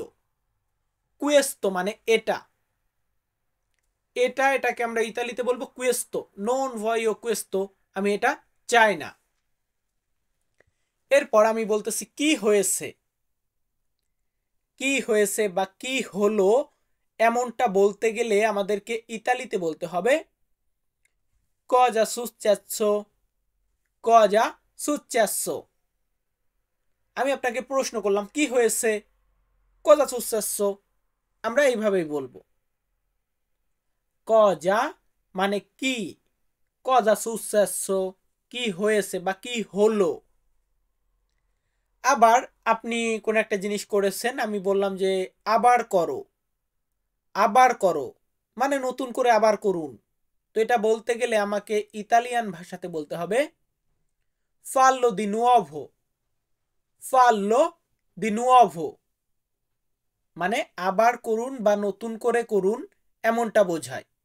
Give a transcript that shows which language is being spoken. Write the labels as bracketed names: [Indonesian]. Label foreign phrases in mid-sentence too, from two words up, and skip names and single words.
[Bangla] কুয়েস্তো মানে এটা, এটাকে আমরা ইতালিতে বলবো কুয়েস্তো, [Italian] non voglio questo, [Bangla] আমি এটা চাই না। এরপর আমি বলতেছি কি হয়েছে, কি হয়েছে বা কি হলো, এমনটা বলতে গেলে আমাদেরকে ইতালিতে বলতে হবে [Italian] cosa successo, cosa successo। [Bangla] আমি আপনাকে প্রশ্ন করলাম কি হয়েছে, [Italian] cosa successo, [Bangla] আমরা এইভাবেই বলবো। cosa মানে কি, [Italian] cosa successo [Bangla] কি হয়েছে বা কি হলো। আবার আপনি কোন একটা জিনিস করেছেন, আমি বললাম যে আবার করো, আবার করো মানে নতুন করে আবার করুন। তো এটা বলতে গেলে আমাকে ইতালিয়ান ভাষাতে বলতে হবে [Italian] fallo di nuovo, fallo di nuovo [Bangla] মানে আবার করুন বা নতুন করে করুন, এমনটা বোঝায়।